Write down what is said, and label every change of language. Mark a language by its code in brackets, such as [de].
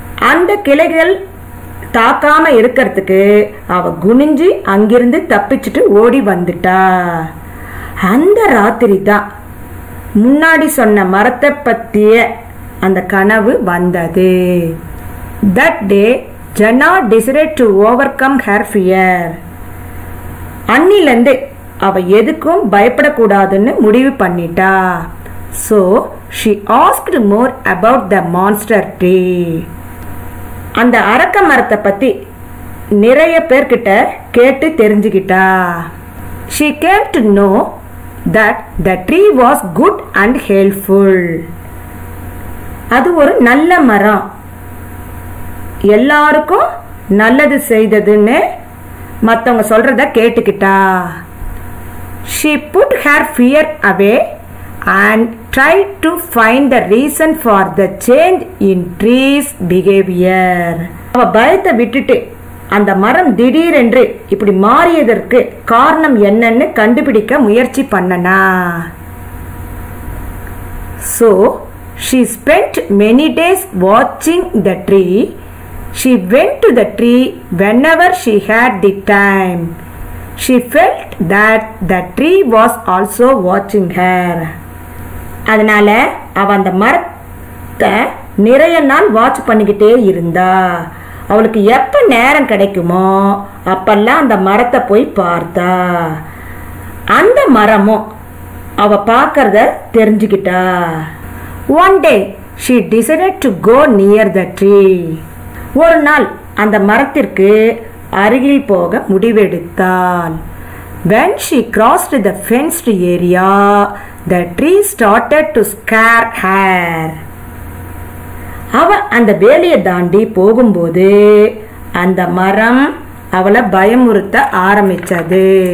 [ta] அந்த கிளைகள் தாக்காம இருக்கிறதுக்கு அவ குனிஞ்சு அங்கிருந்து தப்பிச்சுட்டு ஓடி வந்துட்டா. அந்த ராத்திரி தான் முன்னாடி சொன்ன மரத்தை பத்திய அந்த கனவு வந்தது. [en] That day Jana decided to overcome her fear. [ta] அன்னிலிருந்து அவ எதுக்கும் பயப்படக்கூடாதுன்னு முடிவு பண்ணிட்டா. [en] So she asked more about the monster tree. [ta] அந்த அரக்க மரத்தை பத்தி நிறைய பேர்கிட்ட கேட்டு தெரிஞ்சுக்கிட்டா. [en] She came to know that the tree was good and helpful. [ta] அது ஒரு நல்ல மரம், எல்லாருக்கும் நல்லது செய்ததுன்னு மற்றவங்க சொல்றத கேட்டுக்கிட்டா. [en] She put her fear away and tried to find the reason for the change in trees behavior. [ta] அவ பயத்தை விட்டுட்டு அந்த மரம் திடீரென்று இப்படி மாறியதற்கு காரணம் என்னன்னு கண்டுபிடிக்க முயற்சி பண்ணனா. [en] So she spent many days watching the tree. She went to the tree whenever she had the time. She felt that the tree was also watching her. [ta] அதனால அவ அந்த மரத்தை நிறைய நாள் வாட்ச் பண்ணிக்கிட்டே இருந்தா. அவளுக்கு எப்ப நேரம் கிடைக்குமோ அப்பெல்லாம் அந்த மரத்தை போய் பார்த்தா. அந்த மரமும் அவ பார்க்கறத தெரிஞ்சுக்கிட்டா. [en] One day she decided to go near the tree. [ta] ஒரு நாள் அந்த மரத்திற்கு அருகில் போக முடிவெடுத்தாள். [en] When she crossed the fenced area, the tree started to scare her. [ta] அவ அந்த வேலையை தாண்டி போகும்போது அந்த மரம் அவளை பயமுறுத்த ஆரம்பிச்சது.